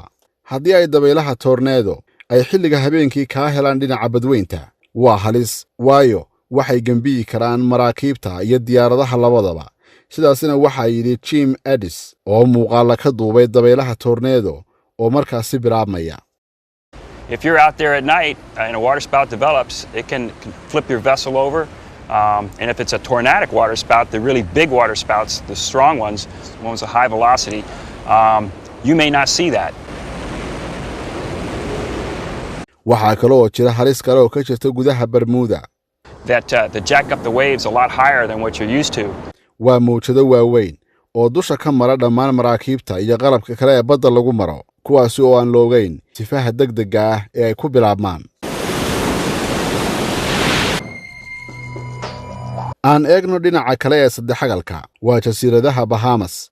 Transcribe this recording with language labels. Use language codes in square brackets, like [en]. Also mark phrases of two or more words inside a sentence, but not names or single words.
[so] haddii ay dabaylaha tornado ay xilliga habeenkii kaa helaan dhinaca badweynta, waa halis, waayo waxay gembiyi karaan maraakiibta iyo diyaaradaha labadaba. sidaasina waxaa yidhi Jim Addis oo muuqaala ka duubay dabaylaha tornado oo markaasi bilaabmaya. [en] If you're out there at night and a water spout develops, it can flip your vessel over. And if it's a tornadic water spout, the really big water spouts, the strong ones, the ones with high velocity, you may not see that. [so] waxaa kaloo jira halis kale oo ka jirta gudaha Bermuda. [en] That jack up the waves a lot higher than what you're used to. [so] waa mawjado waaweyn oo dusha ka mara dhammaan maraakiibta iyo qalabka kale ee badda lagu maro, kuwaasi oo aan loogayn sifaha degdega ah ee ay ku bilaabmaan. aan eegno dhinaca kale ee saddexagalka, waa jasiiradaha Bahamas.